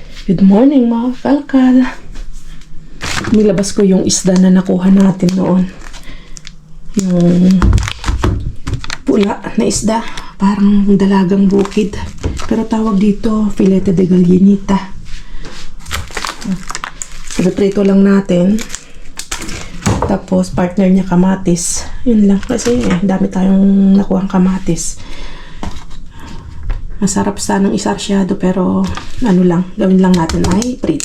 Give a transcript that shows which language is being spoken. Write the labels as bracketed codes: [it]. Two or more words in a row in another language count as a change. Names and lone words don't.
[en] Good morning [tl] mga kalkal. Nilabas ko yung isda na nakuha natin noon. Yung pula na isda. Parang dalagang bukid. Pero tawag dito, [es] filete de gallinita. [tl] Prito lang natin. Tapos partner niya kamatis. Yun lang. Kasi dami tayong nakuhang kamatis. Masarap sanang isarsyado pero ano lang, gawin lang natin ay prito.